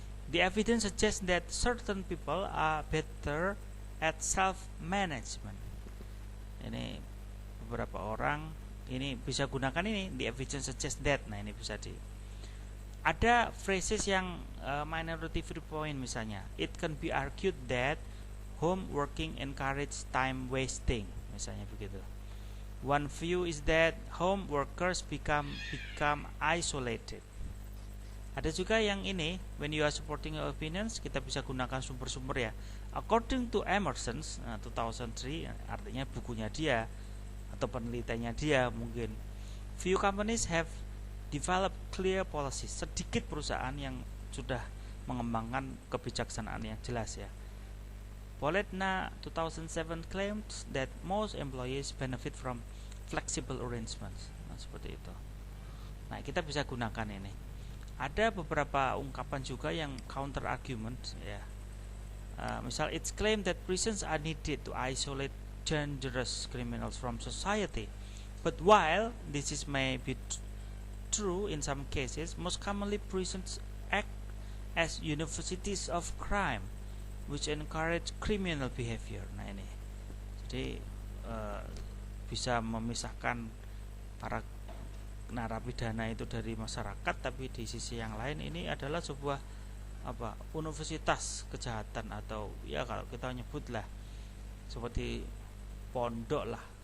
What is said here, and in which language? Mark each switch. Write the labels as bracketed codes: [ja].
[en] The evidence suggests that certain people are better at self management. [id] Ini beberapa orang ini bisa gunakan ini. [en] The evidence suggests that. [id] Nah, ini bisa ada phrases yang minority viewpoint misalnya. [en] It can be argued that home working encourage time wasting, [id] misalnya begitu. [en] One view is that home workers become isolated. [id] Ada juga yang ini, [en] when you are supporting your opinions, [id] kita bisa gunakan sumber-sumber ya. [en] According to [id] Emerson 2003, artinya bukunya dia atau penelitiannya dia mungkin. [en] Few companies have developed clear policies. [id] Sedikit perusahaan yang sudah mengembangkan kebijaksanaan yang jelas ya. [en] Poledna 2007 claims that most employees benefit from flexible arrangements. [id] Nah, seperti itu. Nah, kita bisa gunakan ini. Ada beberapa ungkapan juga yang counter argument ya. [en] Misal it's claimed that prisons are needed to isolate dangerous criminals from society. But while this may be true in some cases, most commonly prisons act as universities of crime, which encourage criminal behavior. [id] Nah, ini jadi bisa memisahkan para narapidana itu dari masyarakat, tapi di sisi yang lain ini adalah sebuah universitas kejahatan, atau ya kalau kita nyebutlah seperti pondok lah.